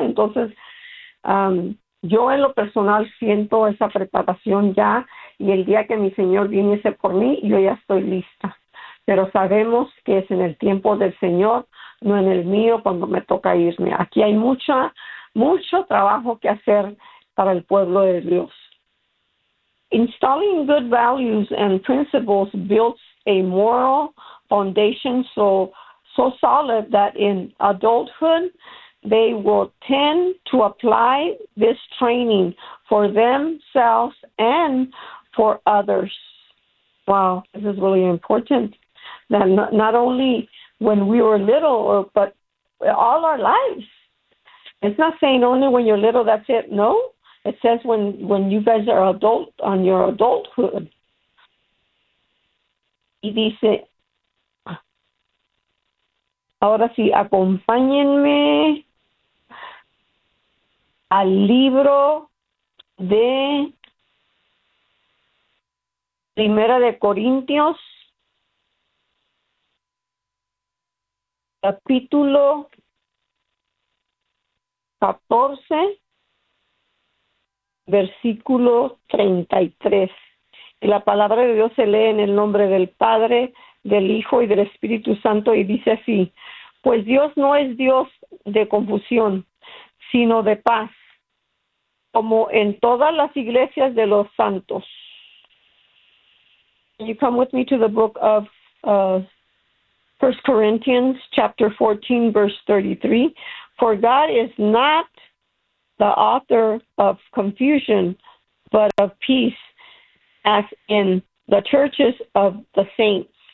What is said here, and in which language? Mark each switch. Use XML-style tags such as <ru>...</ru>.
<es>Entonces, yo en lo personal siento esa preparación ya y el día que mi Señor viniese por mí, yo ya estoy lista. Pero sabemos que es en el tiempo del Señor, no en el mío, cuando me toca irme. Aquí hay mucho trabajo que hacer para el pueblo de Dios.</es> <en>Installing good values and principles builds a moral foundation so solid that in adulthood they will tend to apply this training for themselves and for others. Wow, this is really important. That not only when we were little, but all our lives. It's not saying only when you're little, that's it. No. It says when you guys are adult on your adulthood.</en> <es>Y dice, ahora sí, acompáñenme al libro de Primera de Corintios, capítulo 14. Versículo 33. Y la palabra de Dios se lee en el nombre del Padre, del Hijo y del Espíritu Santo y dice así, pues Dios no es Dios de confusión, sino de paz, como en todas las iglesias de los santos.</es> <en>You come with me to the book of 1 Corinthians, chapter 14, verse 33. For God is not the author of confusion, but of peace, as in the churches of the saints.</en>